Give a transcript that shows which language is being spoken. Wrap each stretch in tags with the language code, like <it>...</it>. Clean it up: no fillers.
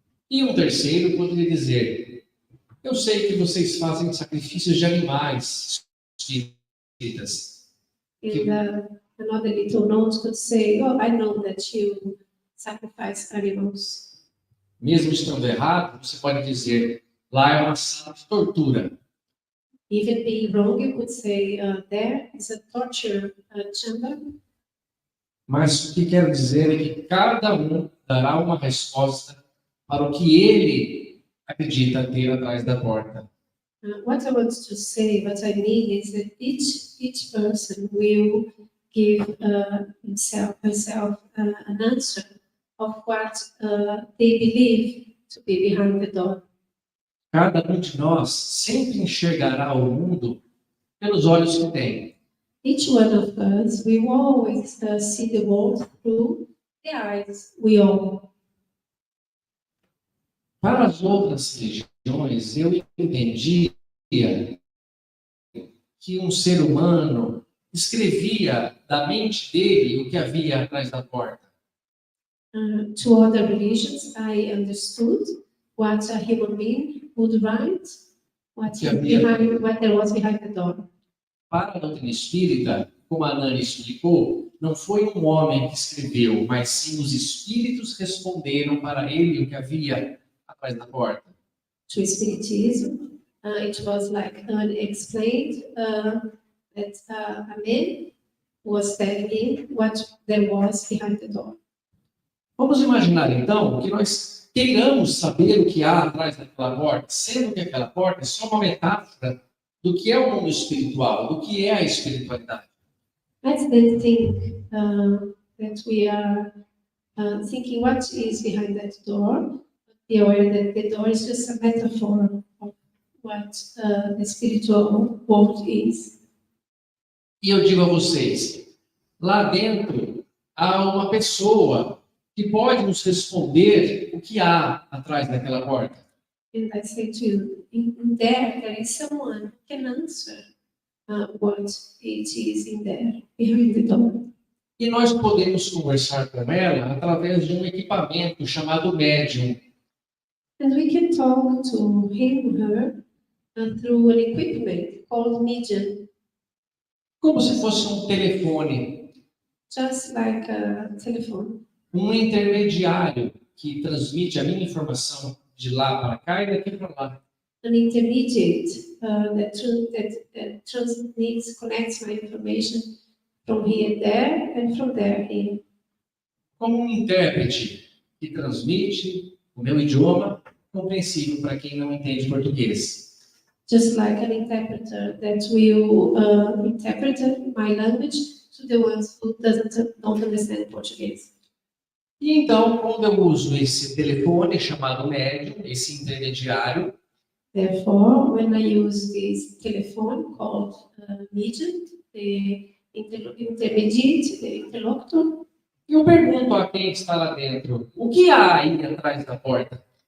<pt>E um terceiro poderia dizer, eu sei que vocês fazem sacrifícios de animais, espíritas.</pt> <en>And another little note could say, oh, I know that you sacrifice animals.</en> <pt>Mesmo estando errado, você pode dizer, lá é uma sala de tortura.</pt> <en>Even being wrong, you could say, there is a torture chamber.</en> <pt>Mas o que quero dizer é que cada um dará uma resposta para o que ele acredita ter atrás da porta.</pt> <en>What I want to say, what I mean is that each person will give herself an answer of what they believe to be behind the door.</en> <pt>Cada um de nós sempre enxergará o mundo pelos olhos que tem.</pt> <en>Each one of us will always see the world through the eyes we own.</en> <pt>Para as outras religiões, eu entendia que um ser humano escrevia da mente dele o que havia atrás da porta.</pt> <en>To other religions, I understood what a human being would write, what there was behind the door.</en> <pt>Para a doutrina espírita, como a Nani explicou, não foi um homem que escreveu, mas sim os espíritos responderam para ele o que havia atrás da porta.</pt> <en>To Espiritism, it was like unexplained that a man was telling him what there was behind the door.</en> <pt>Vamos imaginar então que nós queiramos saber o que há atrás daquela porta, sendo que aquela porta é só uma metáfora do que é o mundo espiritual, do que é a espiritualidade.</pt> <en>Let's then think that we are thinking what is behind that door. Be aware that the door is just a metaphor of what the spiritual world is.</en> <pt>E eu digo a vocês, lá dentro há uma pessoa que pode nos responder o que há atrás daquela porta.</pt> <en>And I say to you, in there is someone who can answer what it is in there, behind the door.</en> <pt>E nós podemos conversar com ela através de um equipamento chamado médium.</pt> <en>And we can talk to him, her, through an equipment called medium.</en> <pt>Como se fosse um telefone.</pt> <en>Just like a telephone.</en> <pt>Um intermediário que transmite a minha informação de lá para cá e daqui para lá.</pt> <en>An intermediate that transmits, connects my information from here there and from there here.</en> <pt>Como um intérprete que transmite o meu idioma compreensível para quem não entende português.</pt> <en>Just like an interpreter that will interpret my language to the ones who don't understand Portuguese.</en> <pt>E então, quando eu uso esse telefone chamado médium, esse intermediário,</pt> <en>therefore, when I use this telephone called medium, the intermediate, the interlocutor,</en> <pt>eu pergunto a quem está lá dentro, o que há aí atrás da porta?</pt>